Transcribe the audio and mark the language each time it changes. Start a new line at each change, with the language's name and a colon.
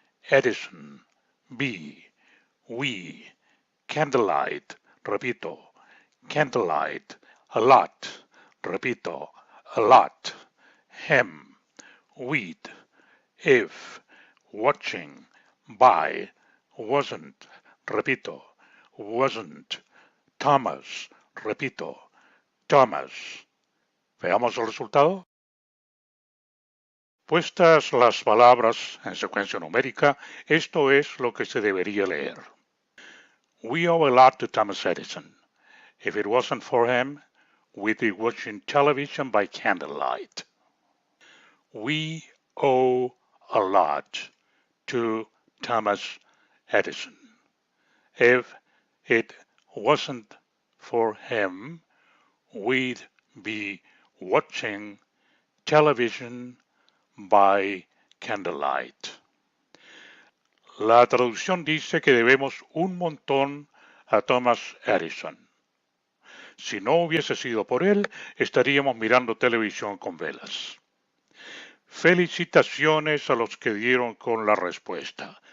English: Edison, be, we, candlelight, repito, candlelight, a lot, repito, a lot, hem, weed, if, watching, by, wasn't, repito, wasn't, Thomas, repito, Thomas.
Spanish: Veamos el resultado. Puestas las palabras en secuencia numérica, esto es lo que se debería leer.
English: We owe a lot to Thomas Edison. If it wasn't for him, we'd be watching television by candlelight. We owe a lot to Thomas Edison. If it wasn't for him, we'd be watching television by candlelight.
Spanish: La traducción dice que debemos un montón a Thomas Edison. Si no hubiese sido por él, estaríamos mirando televisión con velas. Felicitaciones a los que dieron con la respuesta.